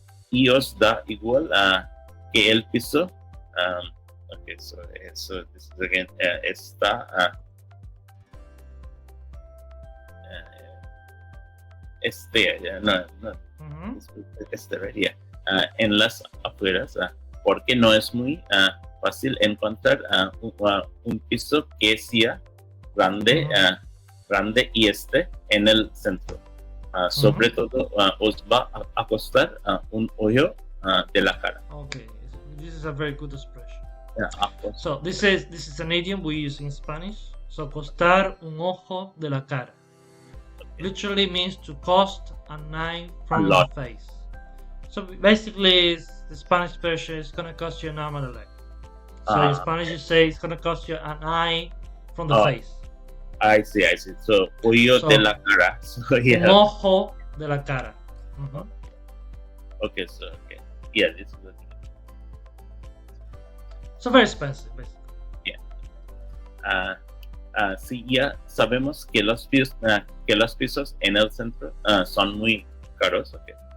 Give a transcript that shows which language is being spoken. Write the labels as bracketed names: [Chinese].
[Spanish] Y os da igual que el piso. [English] Okay, so this is again [Spanish] está en las afueras porque no es muy fácil encontrar un piso que sea grande y esté en el centro. Sobre todo os va a costar un ojo de la cara. [English] Okay, this is a very good expression. Yeah, so this is an idiom we use in Spanish. So [Spanish] costar un ojo de la cara. [English] Okay. Literally means to cost an eye from the face. So basically, the Spanish version is gonna cost you an arm and a leg. So in Spanish, you say it's gonna cost you an eye from the face. I see. So, [Spanish] ojo de la cara. [English] So, yeah. [Spanish] Un ojo de la cara. [English] Okay, so, yeah, this is good. So very expensive, basically. Yeah. [Spanish] Sí, ya sabemos que los pisos en el centro son muy caros. Okay.